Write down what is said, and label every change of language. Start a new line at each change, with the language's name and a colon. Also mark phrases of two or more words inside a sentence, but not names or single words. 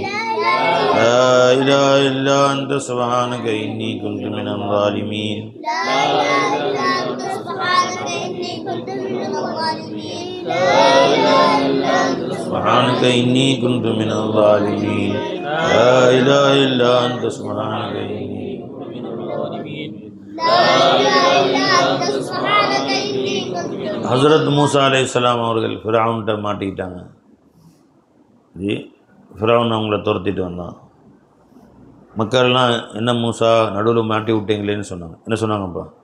Arabic: لا إله إلا أنت سبحانك إني كنت من الظالمين. سبحانك إني كنت من الظالمين. لا إله إلا أنت سبحانك إني كنت من الظالمين.
Tamil: ஹஜ்ரத் மூசா அலைஹிஸ்ஸலாம் அவர்கள் ஃபிரௌன்கிட்ட மாட்டிக்கிட்டாங்க. ஜி, ஃபிரௌன் அவங்கள துரத்திட்டு வந்தான். மக்கள்லாம் என்ன மூசா நடுவில் மாட்டி விட்டீங்களேன்னு சொன்னாங்க. என்ன சொன்னாங்கப்பா?